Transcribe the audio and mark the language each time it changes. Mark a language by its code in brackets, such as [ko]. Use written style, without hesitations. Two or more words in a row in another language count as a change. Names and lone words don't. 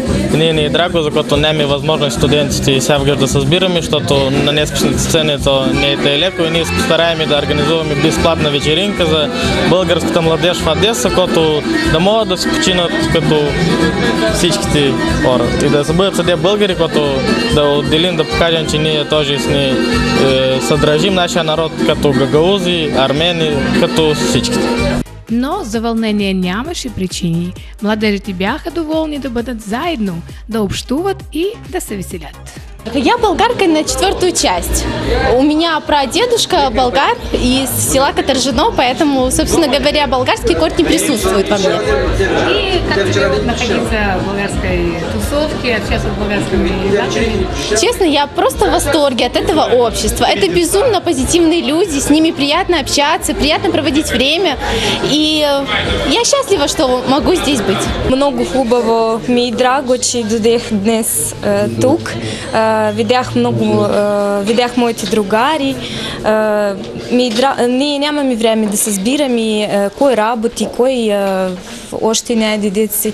[bg] Ние ни е драго, за което нямаме възможност студентите и сега да се събираме, защото на днескашните сцени то не е леко и ние се постараем да организуваме безплатна вечеринка за българската младеж в Одеса, като да могат да се починат като всичките хора и да се бъдат съде българи, като да отделим, да покажем, че ние тоже съдържим нашия народ като гагаузи, армени, като всичките. Но за вълнение нямаше причини. Младежите бяха доволни да бъдат заедно, да общуват и да се веселят. [ru] Я болгарка на 4-ю часть. У меня прадедушка болгар из села Каторжино, поэтому, собственно говоря, болгарский корень присутствует во мне. И как тебе находиться в болгарской тусовке, общаться с болгарскими ребятами? Честно, я просто в восторге от этого общества. Это безумно позитивные люди, с ними приятно общаться, приятно проводить время. И я счастлива, что могу здесь быть. [bg] Много хубаво ми и драго, че дойдех днес тук. Видях моите другари. Ние нямаме време да се збираме кой работи, кой още няма деци.